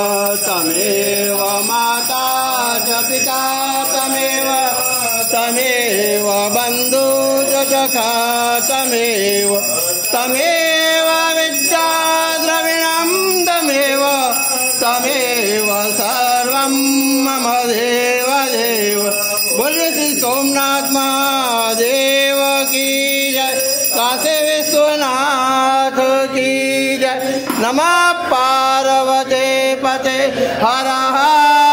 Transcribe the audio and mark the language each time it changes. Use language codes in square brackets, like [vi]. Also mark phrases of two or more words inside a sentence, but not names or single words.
[sa] तमेव माता च पिता तमेव बन्धु च सखा तमेव विद्या द्रविणं तमेव सर्वं मम देव [hi] बोलिए श्री सोमनाथ महादेव की जय। काशी विश्वनाथ की जय। [sa] नमः पार्वती पते हर हर